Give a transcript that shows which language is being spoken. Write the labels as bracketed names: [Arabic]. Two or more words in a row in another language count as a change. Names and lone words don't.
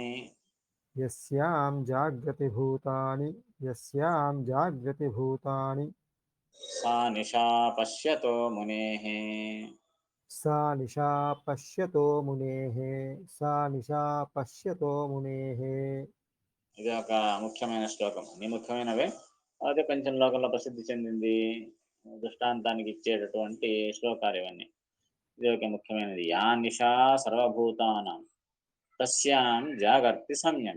[Sanskrit] यस्यां जाग्रति भूतानि यस्यां जाग्रति भूतानि सा निशा पश्यतो मुनेः सा निशा पश्यतो मुनेः सा निशा पश्यतो मुनेः [Telugu] ఇది ఒక ముఖ్యమైన శ్లోకం. అన్ని ముఖ్యమైనవే. అదే కొంచెం లోకంలో ప్రసిద్ధి చెందింది. దృష్టాంతానికి ఇచ్చేటటువంటి శ్లోకాలు ఇవన్నీ. ఇది ఒక ముఖ్యమైనది. [Sanskrit] యా నిశా సర్వభూతానాం తస్యాం జాగర్తి సంయమి.